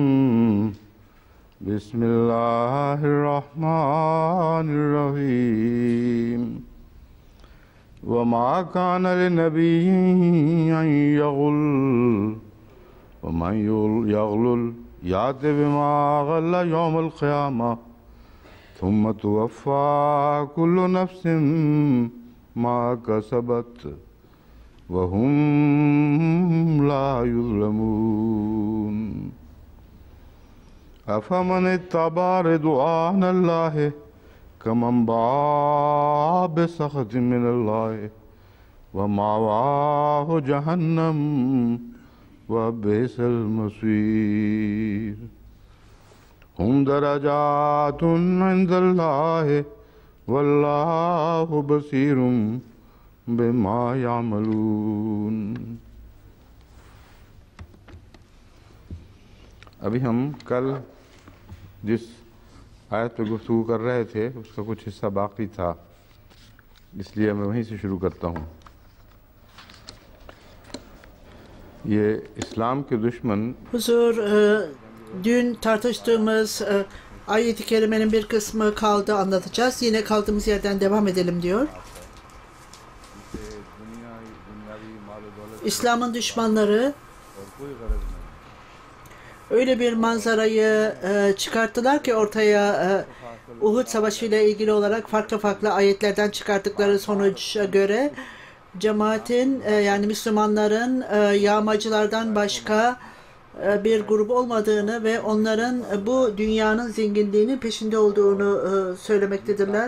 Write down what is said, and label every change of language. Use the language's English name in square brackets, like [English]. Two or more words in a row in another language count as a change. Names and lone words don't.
[Arabic] بسم الله الرحمن الرحيم. وما كان لنبي أن يغل ومن يغلل يأت بما غل يوم القيامة. ثم توفى كل نفس ما كسبت وهم لا يظلمون أفمن اتبع رضوان الله كمن باء بسخط من الله ومأواه جهنم وبئس المصير هم درجات عند الله والله بصير بما يعملون। [Urdu] ابھی ہم کل جس آیت پہ گفتگو کر رہے تھے اس کا کچھ حصہ باقی تھا، اس لیے میں وہیں سے شروع کرتا ہوں. یہ اسلام کے دشمن [Turkish] Huzur, dün tartıştığımız ayet-i kerimenin bir kısmı kaldı, anlatacağız. Yine kaldığımız yerden devam edelim diyor. İslam'ın düşmanları öyle bir manzarayı çıkarttılar ki ortaya Uhud Savaşı ile ilgili olarak farklı ayetlerden çıkarttıkları sonuca göre cemaatin yani Müslümanların yağmacılardan başka bir grup olmadığını ve onların bu dünyanın zenginliğinin peşinde olduğunu söylemektedirler.